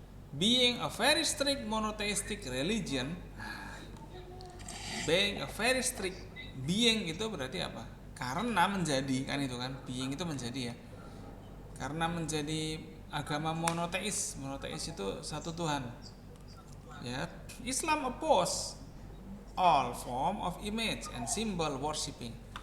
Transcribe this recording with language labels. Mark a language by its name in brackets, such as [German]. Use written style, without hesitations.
[English] Being a very strict monotheistic religion. Being a very strict, being [Indonesian] itu berarti apa? Karena menjadi, kan itu kan, being itu menjadi ya. Karena menjadi agama monoteis. Monoteis itu satu Tuhan. [English] Ya, Islam oppose all form of image and symbol worshiping.